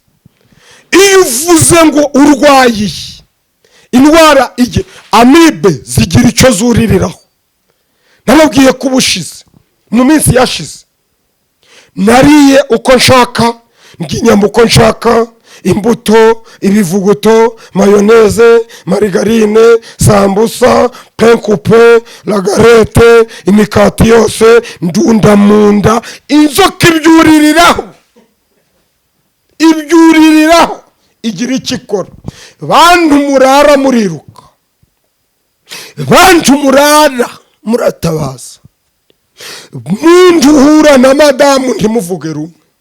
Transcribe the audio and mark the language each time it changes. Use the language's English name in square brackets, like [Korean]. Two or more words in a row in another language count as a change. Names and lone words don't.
[Kinyarwanda] Iyo uvuze ngo urwaye indwara amibe zigira icyo zuririraho. Nababwiye ko ubushize mu minsi yashize nariye uko nshaka, nginyama uko nshaka, imbuto, ibivuguto, mayoneze, marigarine, sambusa, [French] pain coupé, la galette, [Kinyarwanda] imikati yose ndunda munda. Inzoka ibyuririraho igira ikikora. Bantu murara muriruka, bantu murara muratabaza, muntu uhura na madamu ntimuvuge rumwe.